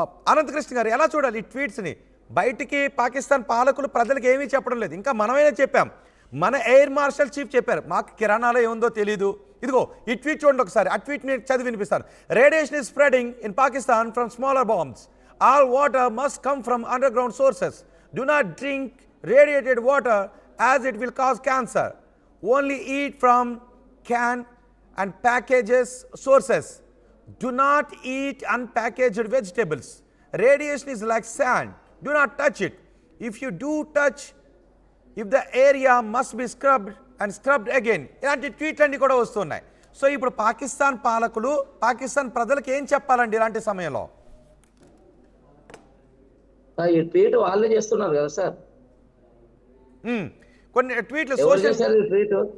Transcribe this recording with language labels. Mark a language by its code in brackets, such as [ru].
[te] అనంతకృష్ణ గారు ఎలా చూడాలి ఈ ట్వీట్స్ని? బయటికి పాకిస్తాన్ పాలకులు ప్రజలకు ఏమీ చెప్పడం లేదు, ఇంకా మనమైనా చెప్పాం. మన ఎయిర్ మార్షల్ చీఫ్ చెప్పారు మాకు కిరాణాలో ఏముందో తెలీదు. ఇదిగో ఈ ట్వీట్ చూడండి ఒకసారి, ఆ ట్వీట్ని చదివి వినిపిస్తాను. [en] Radiation is spreading in Pakistan from smaller bombs. All water must come from underground sources. Do not drink radiated water as it will cause cancer. Only eat from can and packages sources. Do not eat unpackaged vegetables. Radiation is like sand. Do not touch it. If you do touch, if the area must be scrubbed and scrubbed again. [te] ఇలాంటి ట్వీట్లన్నీ కూడా వస్తున్నాయి. So ఇప్పుడు పాకిస్తాన్ పాలకులు పాకిస్తాన్ ప్రజలకు ఏం చెప్పాలండి ఇలాంటి సమయంలో? ఈ ట్వీట్ వాళ్ళే చేస్తున్నారు కదా సార్, కొన్ని ట్వీట్లు ట్వీట్